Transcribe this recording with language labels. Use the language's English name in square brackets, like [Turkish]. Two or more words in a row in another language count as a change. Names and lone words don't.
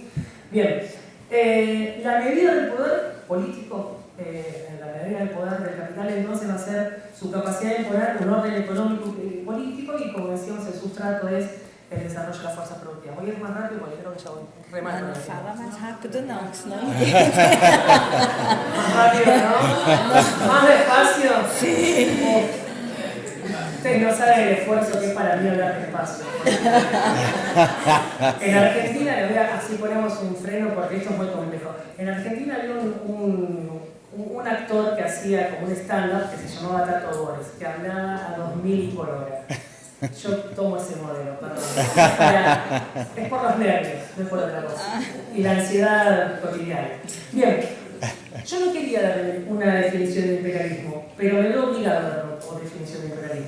[Spanish] Bien, la medida del poder político, la medida del poder del capital, entonces va a ser su capacidad de imponer un orden económico y político, y como decíamos, el sustrato es el desarrollo de las fuerzas productivas. Voy a ir más rápido porque creo que ya voy re mal. [Portuguese] Não fala mais rápido não, senão... [Spanish] Más rápido, ¿no? Más despacio. Sí. Ustedes no saben el esfuerzo que es para mí hablar despacio. En Argentina, así ponemos un freno porque esto es muy complejo. En Argentina había un actor que hacía como un stand-up que se llamaba Tato Bores, que hablaba a 2000 por hora. Yo tomo ese modelo, perdón. Es por los nervios, no es por otra cosa. Y la ansiedad cotidiana. Bien, yo no quería dar una definición de imperialismo, pero me lo he obligado a dar una definición de imperialismo.